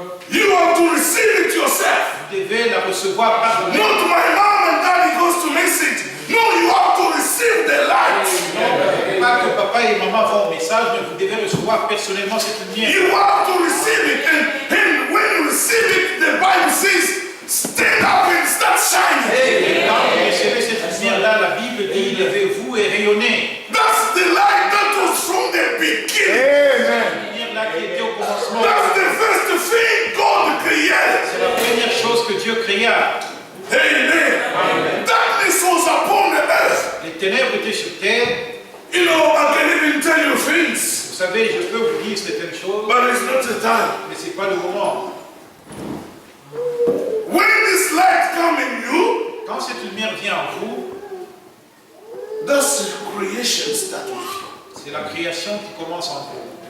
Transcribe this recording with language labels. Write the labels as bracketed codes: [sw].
[en] You have to receive it yourself. [fr] Vous devez la recevoir par vous-même. [en] Not my mom and daddy goes to message. No, you have to receive the light. [fr] Non, pas que papa et maman vont au message, mais vous devez recevoir personnellement cette lumière. [en] You have to receive it. And when you receive it, the Bible says, stand up and start shining. [fr] Et quand vous recevez cette lumière-là, la Bible dit, levez-vous et rayonnez. [en] That's the light that was from the beginning. Amen. [fr] La lumière-là qui était au commencement, [en] That's the first thing God created. [fr] c'est la première chose que Dieu créa. [en] Amen. Darkness was upon the earth. [fr] Les ténèbres étaient sur terre. [en] You know, I can even tell you things, [fr] Vous savez, je peux vous dire certaines choses, [en] but it's not the time. [fr] mais ce n'est pas le moment. [en] When this light comes in you, [fr] Quand cette lumière vient en vous, [en] that's the creation start with you. [fr] c'est la création qui commence en vous.